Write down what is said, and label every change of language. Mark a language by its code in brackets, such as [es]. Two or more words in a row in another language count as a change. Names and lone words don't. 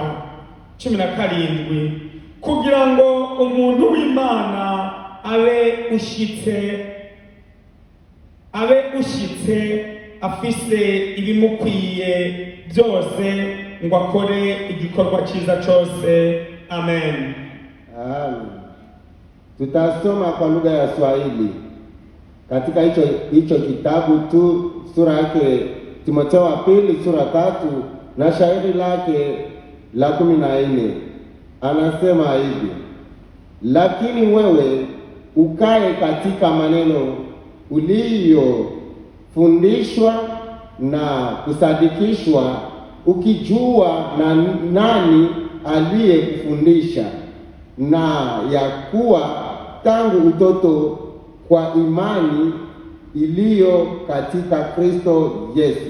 [rn] 17, kugira ngo umuntu w'Imana abe ushitse afise ibimukwiye byose ngo akore igikorwa cyiza cyose. Amen. Amen. [sw] Tutasoma kwa lugha ya Swahili katika hicho kitabu tu, sura yake Timotheo wa pili sura 3 na shairi lake la 14. Anasema hivi: lakini wewe ukae katika maneno uliyofundishwa na kusadikishwa, ukijua na nani aliyekufundisha, na ya kuwa tangu utoto kwa imani iliyo katika Kristo Yesu.